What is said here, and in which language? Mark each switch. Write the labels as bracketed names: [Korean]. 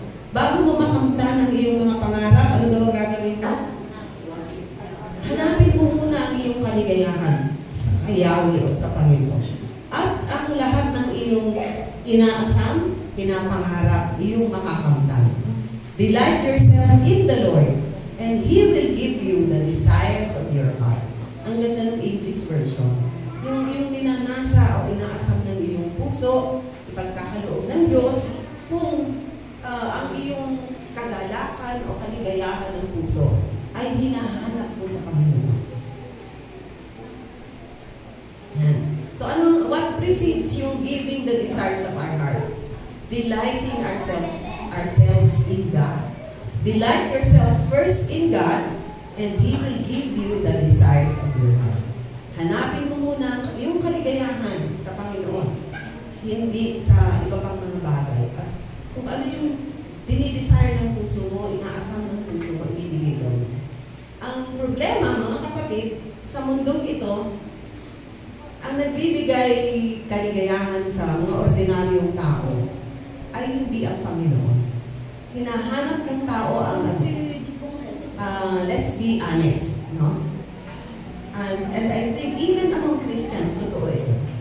[Filipino] Bago mo makamtan ang iyong mga pangarap, ano daw ang gagawin mo? Hanapin mo muna ang iyong kaligayahan sa Yahweh o sa Panginoon. At ang lahat ng iyong inaasam, pinapangarap, iyong makakamtan. [English] Delight yourself in the Lord, and He will give you the desires of your heart. [Filipino] Ang ganda ng English version. Yung ninanasa o inaasam ng iyong puso, ipagkakaloob ng Diyos, kung ang iyong kagalakan o kaligayahan ng puso ay hinahanap mo sa Panginoon. Yan. [English] So what precedes yung giving the desires of our heart? Delighting ourselves in God. Delight yourself first in God, and He will give you the desires of your heart. [Filipino] Hanapin mo muna yung kaligayahan sa Panginoon, hindi sa iba pang mga bagay. At kung ano yung dinidesire ng puso mo, inaasam ng puso mo, ibibigay mo. Ang problema, mga kapatid, sa mundong ito, ang nagbibigay kaligayahan sa mga ordinaryong tao ay hindi ang Panginoon. Hinahanap ng tao ang [English] let's be honest, [Filipino] no? [English] And I think even among Christians, [Filipino] totoo ito.